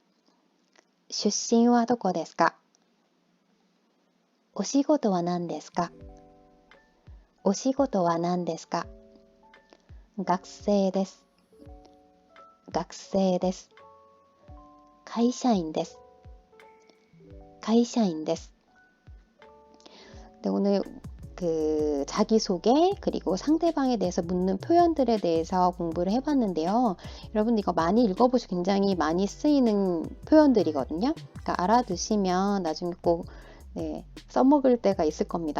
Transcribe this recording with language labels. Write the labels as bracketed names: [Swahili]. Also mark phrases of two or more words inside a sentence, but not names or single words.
[Japanese] 出身はどこですか？お仕事は何ですか？お仕事は何ですか？学生です。学生です。会社員です。会社員です. [Korean] 네, 오늘 그 자기소개 그리고 상대방에 대해서 묻는 표현들에 대해서 공부를 해봤는데요. 여러분 이거 많이 읽어보시고 굉장히 많이 쓰이는 표현들이거든요. 그러니까 알아두시면 나중에 꼭 네, 써먹을 때가 있을 겁니다.